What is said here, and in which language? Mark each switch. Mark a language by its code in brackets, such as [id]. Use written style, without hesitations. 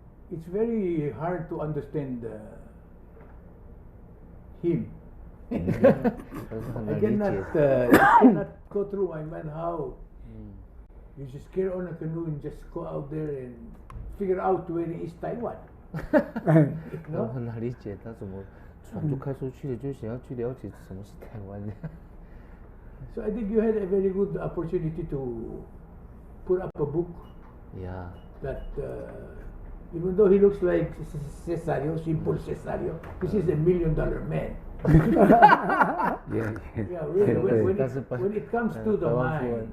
[en] It's very hard to understand him. I [zh] 可是很难理解。 [en] cannot go through my mind how 嗯 you just get on a canoe and just go out there and figure out where is Taiwan. [zh] 我很难理解他怎么船就开出去了，就想要去了解什么是台湾。 [en] So I think you had a very good opportunity to put up a book Yeah. that even though he looks like Cesario, simple Cesario, this is $1 million man. Yeah. Yeah, really, when it comes to the mind,